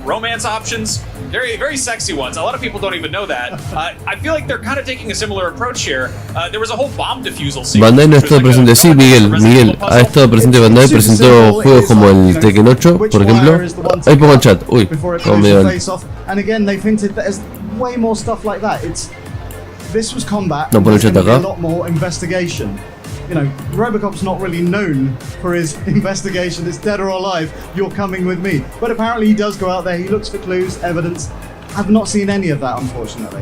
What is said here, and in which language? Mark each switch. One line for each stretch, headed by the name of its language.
English: Romance options, very sexy ones. A lot of people don't even know that. I feel like they're kind of taking a similar approach here. There was a whole bomb defusal scene.
Spanish: Bandai no ha estado presente. Sí, Miguel ha estado presente. Bandai presentó juegos como el Tekken 8, por ejemplo. Ahí pongo el chat. Uy.
English: Before it closes the face off, and again they've hinted that there's way more stuff like that. This was combat. No, there's going to be a lot more investigation. You know, Robocop's not really known for his investigation. It's dead or alive. You're coming with me. But apparently he does go out there. He looks for clues, evidence. I've not seen any of that, unfortunately.